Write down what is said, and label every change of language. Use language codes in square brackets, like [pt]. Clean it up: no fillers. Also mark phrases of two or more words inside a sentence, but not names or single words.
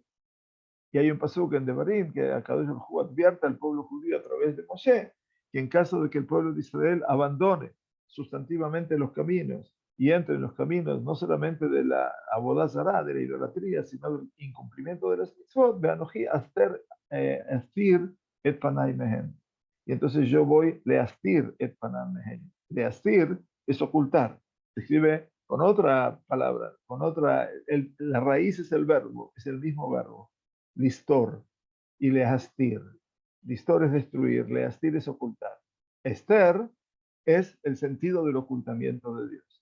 [es] Y hay un pasuk en Devarim que [he] הקדוש ברוך הוא [es] advierte al pueblo judío a través de Moshe que en caso de que el pueblo de Israel abandone sustantivamente los caminos y entre en los caminos no solamente de la [he] עבודה זרה, [es] de la idolatría, sino del incumplimiento de las mitzvot, [he] ואנכי אסתיר את פני מהם. [es] Y entonces yo voy [he] להסתיר את פני מהם. [es] Leastir es ocultar. Se escribe con otra palabra, la raíz es el verbo, es el mismo verbo. [he] לסתור y להסתיר. [es] Listor es destruir, leastir es ocultar. Esther es el sentido del ocultamiento de Dios.